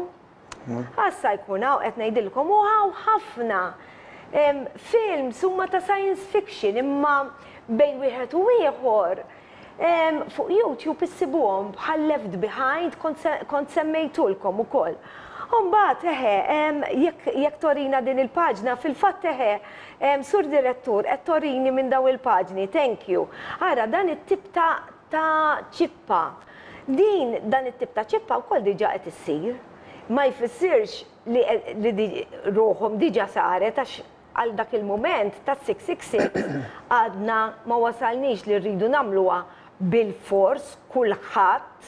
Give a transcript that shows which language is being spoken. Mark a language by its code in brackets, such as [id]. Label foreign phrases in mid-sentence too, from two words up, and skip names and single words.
[mt] Assa jkun hawn qed ngħidilkom u hawn ħafna films huma ta' [en] science fiction [mt] imma bejn wieħed u ieħor fuq YouTube issibuhom bħal Left Behind kont semmejtulkom ukoll. Mbagħad jekk torina din il-paġna fil-fatt Sur Direttur qed torini minn daw il-paġni, [en] thank you. [mt] Ara dan it-tip ta' ċippa. Dan it-tip ta' ċippa wkoll diġà qed issir. Ma jfissirx li ruħhom diġà saret għax għal dak il-moment ta' 666 għadna ma wasalniex li rridu nagħmluha bil-fors kulħadd.